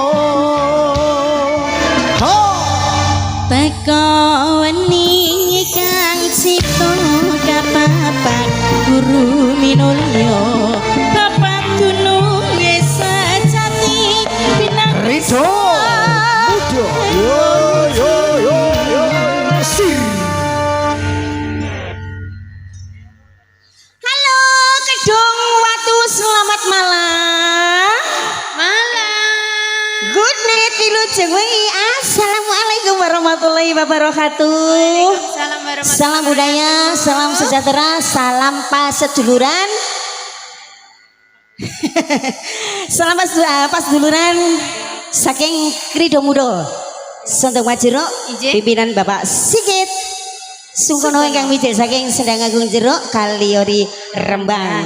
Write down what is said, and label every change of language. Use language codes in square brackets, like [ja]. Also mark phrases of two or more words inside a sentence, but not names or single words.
[jv] teka wening kang cipta kapapat guru minulya papan gunung sejati pinanggesa Rido yo yo yo yo sir halo Kedung Watu [id] selamat malam [en] good night [jv] kilujeng wengi. [ar] السلام عليكم ورحمة الله وبركاته. [id] Salam budaya, salam sejahtera, salam paseduluran. [jv] Salam paseduluran saking Krido Muda Sontok Majero pimpinan Bapak Sigit Sungkono ingkang mijil saking Sendang Agung Jero Kaliori Rembang.